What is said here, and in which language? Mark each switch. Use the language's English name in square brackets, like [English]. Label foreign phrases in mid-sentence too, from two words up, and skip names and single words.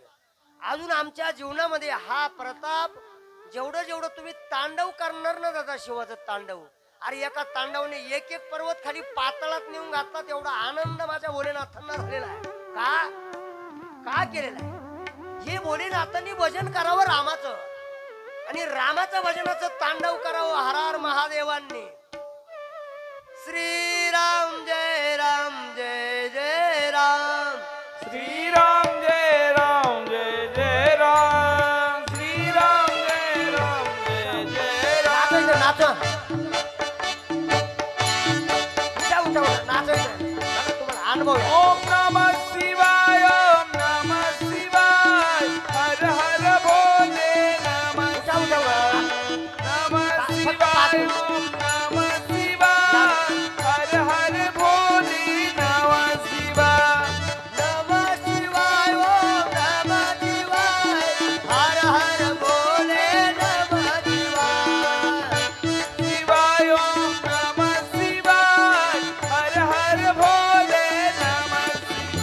[Marathi] अजून आमच्या जीवनामध्ये हा प्रताप जेवढं तुम्ही तांडव करणार ना दादा, शिवाचं तांडव, अरे एका तांडवने एक पर्वत खाली पातळात नेऊन घातला तेवढा आनंद माझ्या भोलेनाथांना झालेला आहे. का केलेला आहे? हे भोलेनाथांनी भजन करावं रामाचं, आणि रामाचं भजनाचं तांडव करावं हर हर महादेवांनी. श्रीराम जय राम जय जय राम, श्रीराम जय राम जय जय राम, श्रीराम जय राम जय जय राम. नाचायचं, नाचायचं, तुम्हाला अनुभव आहे. [Sanskrit] ओम नमः शिवाय, ओम नमः शिवाय, हर हर भोले नमः शिवाय, नमः शिवाय, ओम नमः शिवाय, हर हर भोले नमः शिवाय, नमः शिवाय, ओम नमः शिवाय, हर हर भोले नमः शिवाय. शिवाय ओम नमः शिवाय, हर हर भोले नमः